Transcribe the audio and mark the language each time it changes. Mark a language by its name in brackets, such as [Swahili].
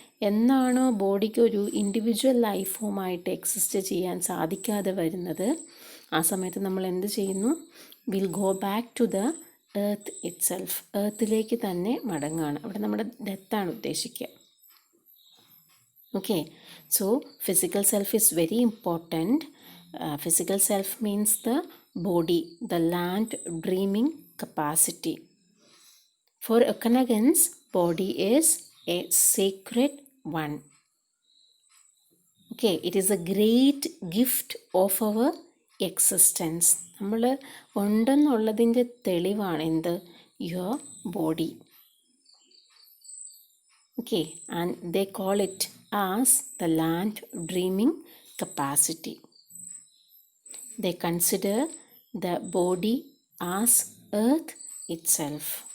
[Malayalam] എന്നാണോ ബോഡിക്ക് ഒരു ഇൻഡിവിജ്വൽ ലൈഫ് ഫോമായിട്ട് എക്സിസ്റ്റ് ചെയ്യാൻ സാധിക്കാതെ വരുന്നത്, ആ സമയത്ത് നമ്മൾ എന്ത് ചെയ്യുന്നു? [English] Will go back to the earth itself. [Malayalam] എർത്തിലേക്ക് തന്നെ മടങ്ങുകയാണ്. അവിടെ നമ്മുടെ ഡെത്താണ് ഉദ്ദേശിക്കുക. [English] Okay, so physical self is very important. Physical self means the body, the land dreaming capacity. For Okanagans, body is a sacred one. Okay, it is a great gift of our existence. [Malayalam] നമ്മൾ ഉണ്ടെന്നുള്ളതിൻ്റെ തെളിവാണ് എന്ത്? [English] Your body. Okay, and they call it as the land dreaming capacity. They consider the body as earth itself.